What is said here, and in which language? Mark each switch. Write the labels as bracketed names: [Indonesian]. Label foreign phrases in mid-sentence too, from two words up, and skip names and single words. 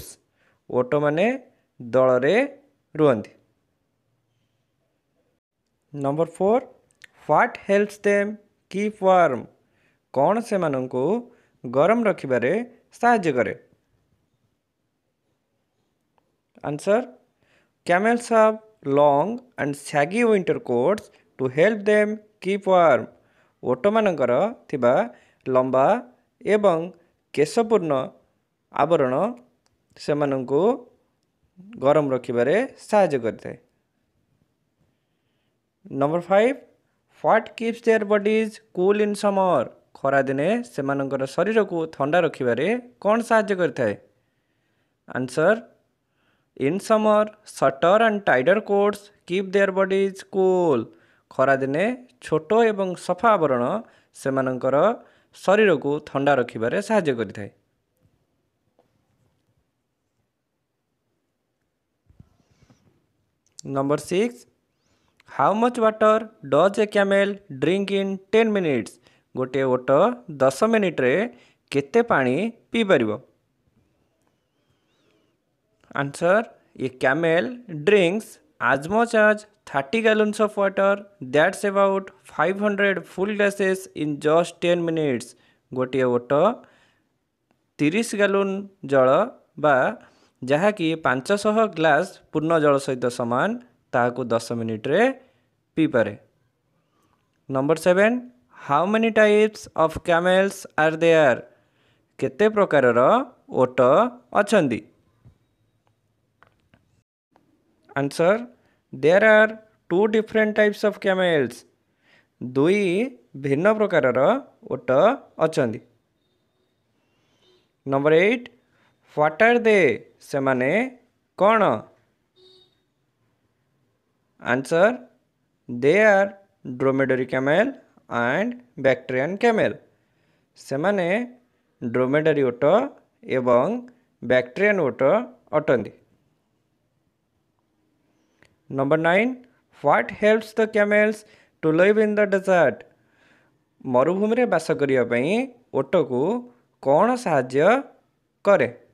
[Odia] ଓଟମାନେ ଦଳରେ ରୁହନ୍ତି। [English] Number 4, what helps them keep warm? [Odia] କ'ଣ ସେମାନଙ୍କୁ ଗରମ ରଖିବାରେ ସାହାଯ୍ୟ କରେ? ଆନ୍ସର, [English] camels have long and shaggy winter coats to help them keep warm. [Odia] ଓଟମାନଙ୍କର ଥିବା ଲମ୍ବା ଏବଂ କେଶପୂର୍ଣ୍ଣ ଆବରଣ ସେମାନଙ୍କୁ ଗରମ ରଖିବାରେ ସାହାଯ୍ୟ କରିଥାଏ। [English] Number 5, what keeps their bodies cool in summer? [Odia] ଖରାଦିନେ ସେମାନଙ୍କର ଶରୀରକୁ ଥଣ୍ଡା ରଖିବାରେ କ'ଣ ସାହାଯ୍ୟ କରିଥାଏ? ଆନ୍ସର, [English] In summer, shorter and tighter coats keep their bodies cool. [Odia] ଖରାଦିନେ ଛୋଟ ଏବଂ ସଫା ଆବରଣ ସେମାନଙ୍କର ଶରୀରକୁ ଥଣ୍ଡା ରଖିବାରେ ସାହାଯ୍ୟ କରିଥାଏ। [English] Number 6, how much water does a camel drink in 10 minutes? [Odia] ଗୋଟିଏ ଓଟ 10 ମିନିଟ୍ରେ କେତେ ପାଣି ପିଇପାରିବ? [English] Answer, a camel drinks as much as 30 gallons of water. That's about 500 full glasses in just 10 minutes. [Odia] ଗୋଟିଏ ଓଟ 30 ଗ୍ୟାଲନ୍ ଜଳ ବା ଯାହାକି 500 ଗ୍ଲାସ୍ ପୂର୍ଣ୍ଣ ଜଳ ସହିତ ସମାନ ତାହାକୁ 10 ମିନିଟ୍ରେ ପିଇପାରେ। [English] Number 7, how many types of camels are there? [Odia] କେତେ ପ୍ରକାରର ଓଟ ଅଛନ୍ତି? [English] Answer, there are 2 different types of camels. [Odia] ଦୁଇ ଭିନ୍ନ ପ୍ରକାରର ଓଟ ଅଛନ୍ତି। ନମ୍ବର 8, [English] what are they? [Odia] ସେମାନେ କ'ଣ? [English] Answer, they are dromedary camel and Bactrian camel. [Odia] ସେମାନେ ଡ୍ରୋମେଡାରୀ ଓଟ ଏବଂ ବ୍ୟାକ୍ଟ୍ରିଆନ୍ ଓଟ ଅଟନ୍ତି। [English] Number 9, what helps the camels to live in the desert? [Odia] ମରୁଭୂମିରେ ବାସ କରିବା ପାଇଁ ଓଟକୁ କ'ଣ ସାହାଯ୍ୟ କରେ?